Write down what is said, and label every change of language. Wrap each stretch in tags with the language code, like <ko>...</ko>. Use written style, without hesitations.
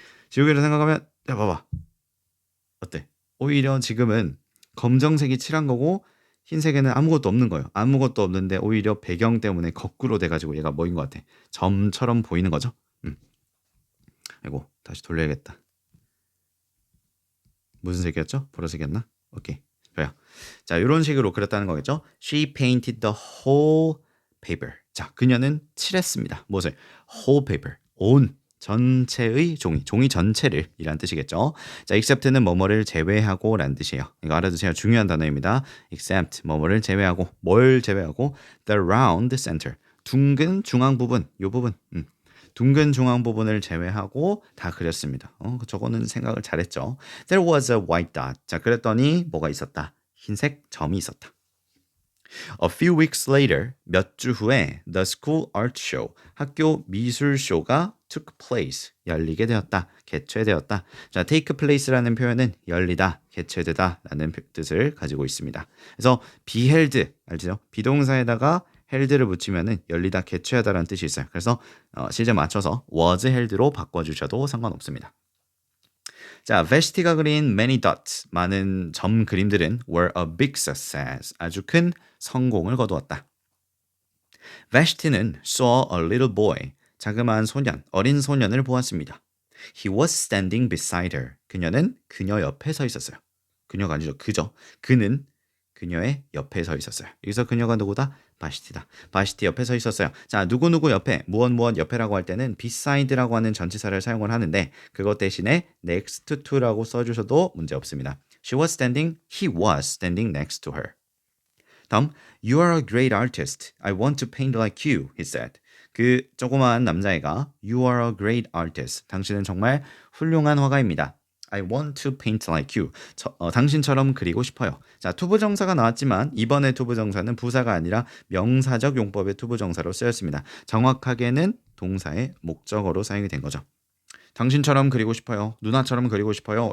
<ko>지우개를 생각하면, 야 봐봐, 어때? 오히려 지금은 검정색이 칠한 거고 흰색에는 아무것도 없는 거예요. 아무것도 없는데 오히려 배경 때문에 거꾸로 돼가지고 얘가 뭐인 것 같아? 점처럼 보이는 거죠. 아이고 다시 돌려야겠다. 무슨 색이었죠? 보라색이었나? 오케이. 좋아요. 자, 이런 식으로 그렸다는 거겠죠?</ko> <en>She painted the whole paper.</en> <ko>자, 그녀는 칠했습니다. 무엇을?</ko> <en>whole paper.</en> <ko>온 전체의 종이 전체를 이란 뜻이겠죠. 자, except는 뭐뭐를 제외하고 라는 뜻이에요. 이거 알아두세요. 중요한 단어입니다. except 뭐뭐를 제외하고, 뭘 제외하고?</ko> <en>the round center.</en> <ko>둥근 중앙 부분, 요 부분. 둥근 중앙 부분을 제외하고 다 그렸습니다. 저거는 생각을 잘했죠.</ko> <en>There was a white dot.</en> <ko>자, 그랬더니 뭐가 있었다? 흰색 점이 있었다.</ko> <en>A few weeks later,</en> <ko>몇 주 후에</ko> <en>the school art show,</en> <ko>학교 미술 쇼가</ko> <en>took place,</en> <ko>열리게 되었다, 개최되었다. 자, take place라는 표현은 열리다, 개최되다 라는 뜻을 가지고 있습니다. 그래서 be held, 알죠? 비동사에다가 held를 붙이면은 열리다, 개최하다라는 뜻이 있어요. 그래서 시제 맞춰서 was held로 바꿔주셔도 상관없습니다. 자, Vashti가 그린</ko> <en>many dots,</en> <ko>많은 점 그림들은</ko> <en>were a big success,</en> <ko>아주 큰 성공을 거두었다. Vashti는</ko> <en>saw a little boy,</en> <ko>자그마한 소년, 어린 소년을 보았습니다.</ko> <en>He was standing beside her.</en> <ko>그녀는 그녀 옆에 서 있었어요. 그녀가 아니죠, 그죠. 그는 그녀의 옆에 서 있었어요. 여기서 그녀가 누구다? 바시티다. 바시티 옆에 서 있었어요. 자, 누구누구 옆에, 무엇 옆에라고 할 때는 beside라고 하는 전치사를 사용을 하는데 그것 대신에 next to라고 써주셔도 문제 없습니다.</ko> <en>He was standing next to her. 다음, You are a great artist. I want to paint like you, he said.</en> <ko>그 조그마한 남자애가</ko> <en>You are a great artist.</en> <ko>당신은 정말 훌륭한 화가입니다.</ko> <en>I want to paint like you.</en> <ko>당신처럼 그리고 싶어요. 자, 투부정사가 나왔지만 이번에 투부정사는 부사가 아니라 명사적 용법의 투부정사로 쓰였습니다. 정확하게는 동사의 목적어로 사용이 된 거죠. 당신처럼 그리고 싶어요. 누나처럼 그리고 싶어요.</ko>